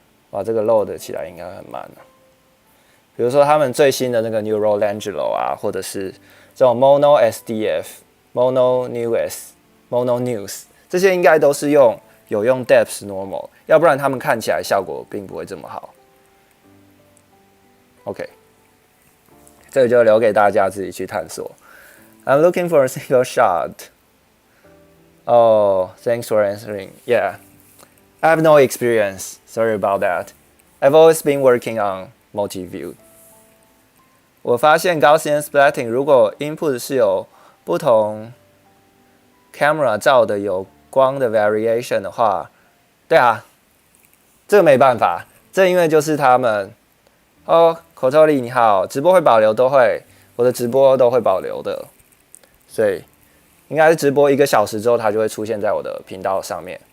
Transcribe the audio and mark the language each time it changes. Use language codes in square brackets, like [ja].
[zh] 哇，这个 load 起来应该很慢。比如说他们最新的那个 Neuralangelo 啊，或者是这种 Mono SDF、Mono News、Mono News， 这些应该都是有用 Depth Normal， 要不然他们看起来效果并不会这么好。 OK， 这个就留给大家自己去探索。 [en] I'm looking for a single shot. Oh, thanks for answering. Yeah, I have no experience. Sorry about that. I've always been working on multi-view. [zh] 我发现 Gaussian splatting 如果 input 是有不同 camera 照的有光的 variation 的话，对啊，这个没办法，这因为就是他们口头里你好，直播会保留都会，我的直播都会保留的，所以应该是直播1个小时之后，它就会出现在我的频道上面。